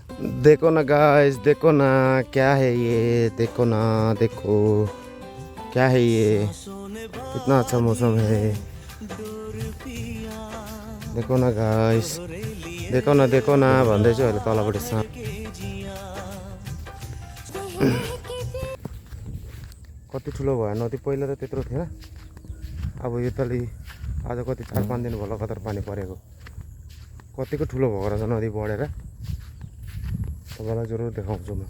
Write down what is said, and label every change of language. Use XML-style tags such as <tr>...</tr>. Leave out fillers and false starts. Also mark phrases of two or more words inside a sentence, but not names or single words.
<hi>देखो ना गाइस, देखो ना क्या है ये, देखो ना, देखो क्या है ये, कितना अच्छा मौसम है। देखो ना गाइस, देखो ना</hi> <ne>भन्दैछु अहिले तलपट्टि साँप। कति ठुलो भयो नदी, पहिला त त्यत्रो थिएन। अब यो तलि आज कति 4-5 दिन भयो लगातार पानी परेको। कतिको ठुलो भएको रहेछ नदी बढेर, तपाईँलाई जरुर देखाउँछु म।</ne>